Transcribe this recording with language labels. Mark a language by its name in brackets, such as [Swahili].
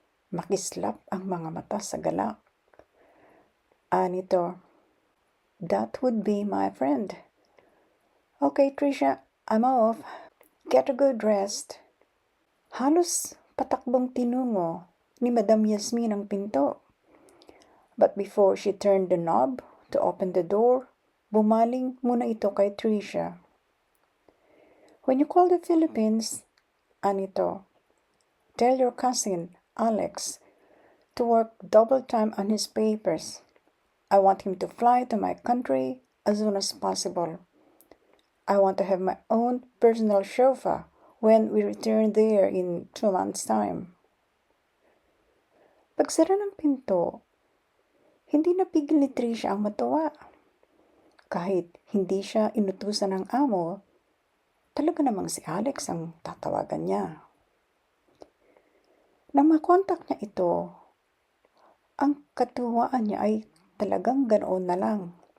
[Filipino] Makislap ang mga mata sa galak. Anito, [English] that would be my friend. Okay, Trisha, I'm off. Get a good rest. [Filipino] Halos patakbong tinungo ni Madam Yasmin ang pinto. [English] But before she turned the knob to open the door, [Filipino] bumaling muna ito kay Trisha. [English] When you call the Philippines, [Filipino] Anito, [English] tell your cousin, Alex, to work double time on his papers. I want him to fly to my country as soon as possible. I want to have my own personal chauffeur when we return there in 2 months' time. [Filipino] Pagsara ng pinto, hindi napigil ni Trisha ang matuwa. Kahit hindi siya inutusan ng amo, talaga namang si Alex ang tatawagan niya. Nang makontak niya ito, ang katuwaan niya ay talagang ganoon na lang.